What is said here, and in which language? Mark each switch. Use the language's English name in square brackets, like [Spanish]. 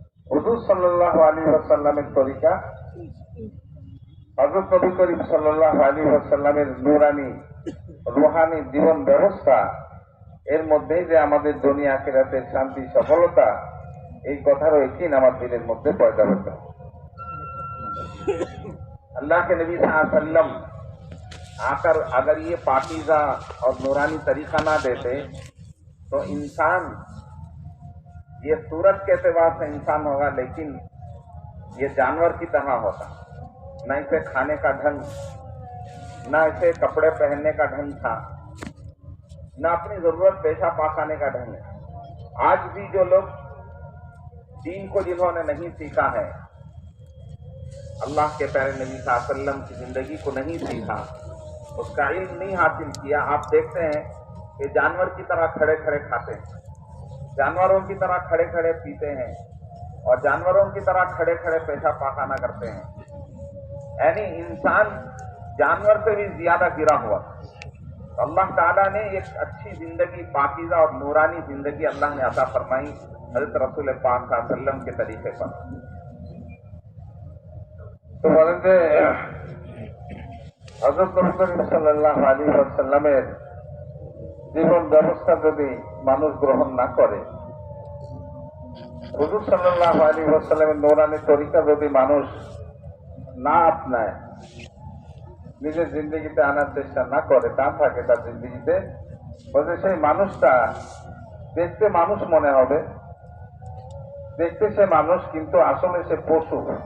[Bangla] হুজুর সাল্লাল্লাহু আলাইহি ওয়াসাল্লামের তরিকা, হযরত নবী করিম সাল্লাল্লাহু আলাইহি ওয়াসাল্লামের নূরানি রূহানি জীবন ব্যবস্থা, এর মধ্যেই যে আমাদের দুনিয়া আখিরাতের শান্তি সফলতা, এই কথারও ইকিন আমার দিলের মধ্যে পয়দা হতে হবে। [Hindi] अल्लाह के नबी सल्लल्लाहु अलैहि वसल्लम आकर अगर ये पाकीज़ा और नूरानी तरीका ना देते तो इंसान ये सूरत के एतबार से इंसान होगा, लेकिन ये जानवर की तरह होता। न इसे खाने का ढंग, न इसे कपड़े पहनने का ढंग था, न अपनी जरूरत पेशा पाखाने का ढंग है। आज भी जो लोग दीन को जिन्होंने नहीं सीखा है, अल्लाह के प्यारे नबी सल्लल्लाहु अलैहि वसल्लम की जिंदगी को नहीं सीखा, उसका इल्म नहीं हासिल किया, आप देखते हैं कि जानवर की तरह खड़े खड़े खाते हैं, जानवरों की तरह खड़े खड़े पीते हैं और जानवरों की तरह खड़े खड़े पेशा पाखाना करते हैं। यानी इंसान जानवर से भी ज्यादा गिरा हुआ। तो अल्लाह ताला ने एक अच्छी जिंदगी, पाकीज़ा और नूरानी जिंदगी अल्लाह ने अता फरमाई हज़रत रसूल पाक सल्लल्लाहु अलैहि वसल्लम के तरीके पर। [Bangla] तो বলেন যে হযরত নবী করিম সাল্লাল্লাহু আলাইহি ওয়াসাল্লামের জীবন ব্যবস্থা যদি মানুষ গ্রহণ না করে, হুজুর সাল্লাল্লাহু আলাইহি ওয়াসাল্লামের নূরানি তরিকা যদি মানুষ না আপনায়, নিজের জিন্দগিতে আনার চেষ্টা না করে, তা থাকে তার জিন্দগিতে, বলতে সেই মানুষটা দেখতে মানুষ মনে হবে, দেখতে সে মানুষ, কিন্তু আসলে সে পশু।